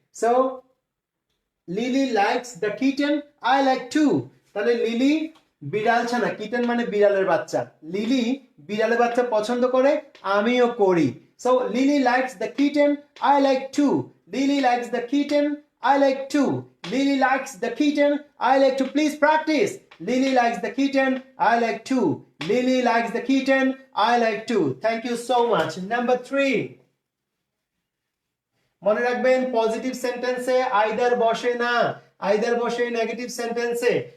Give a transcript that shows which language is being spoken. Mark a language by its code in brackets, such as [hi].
[en] So Lily likes the kitten, I like too. [bn] তাহলে lily বিড়াল ছানা, কিটেন মানে বিড়ালের বাচ্চা, লিলি বিড়ালের বাচ্চা পছন্দ করে, আমিও করি। [en] So Lily likes the kitten, I like too. Lily likes the kitten, I like to. Lily likes the kitten, I like to. Please practice. Lily likes the kitten, I like to. Lily likes the kitten, I like to. Thank you so much. Number 3. [bn] মনে রাখবেন positive সেন্টেন্সে either বসে না, either বসে negative সেন্টেন্সে।